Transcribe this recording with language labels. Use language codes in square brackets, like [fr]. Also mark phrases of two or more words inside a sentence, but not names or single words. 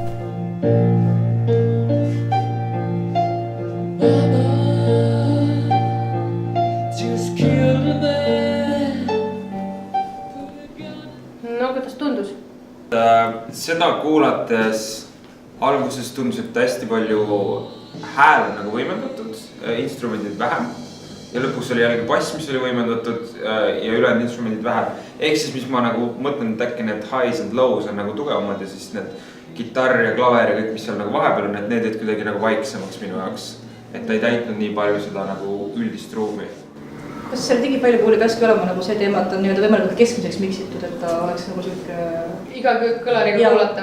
[et] No, kuidas tundus? Seda kuulates alguses tundus, et hästi palju hääl on nagu võimendatud, instrumendid vähem. ja lõpuks oli jällegi bass, mis oli võimendatud ja ülejäänud instrumendid vähem. Ehk siis, mis ma nagu mõtlen, et äkki need [en] highs and lows [et] on nagu tugevamad ja siis need kitarr ja klaver ja kõik, mis seal nagu vahepeal on, et need jäid kuidagi nagu vaiksemaks minu jaoks. Et ta ei täitnud nii palju seda nagu üldist ruumi. Kas selle digipaljupuu peakski olema nagu see teema, et on nii-öelda võimalikult keskmiseks miksitud, et ta oleks nagu siuke... Iga kõlariga kuulata.